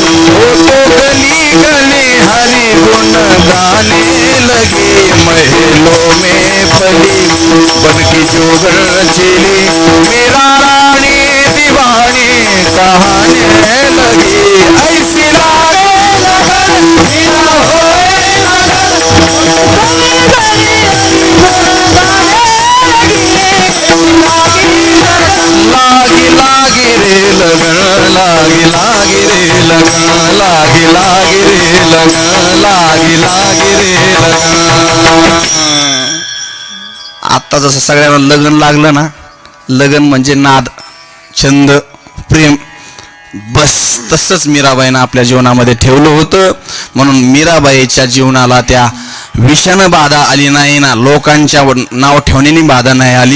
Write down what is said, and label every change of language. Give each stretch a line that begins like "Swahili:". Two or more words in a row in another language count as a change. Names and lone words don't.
Hindi: वो तो गली गली हरि गुण गाने लगी. महलों में पली बन की जोगन चली, मेरा रानी दीवानी कहाने लगी. ऐसी लागे लगन मीरा होए लागी लागी रे लगन, लागी लागी रे लगन, लागी लागी रे लगन, लागी लागी रे लगन.
Marathi: आता जसं सगळ्यांना लगन लागलं ना, लगन म्हणजे नाद, छंद, प्रेम, बस तसंच मीराबाईनं आपल्या जीवनामध्ये ठेवलं होतं. म्हणून मीराबाईच्या जीवनाला त्या विषानं बाधा आली नाही ना, लोकांच्या नाव ठेवण्याने बाधा नाही आली.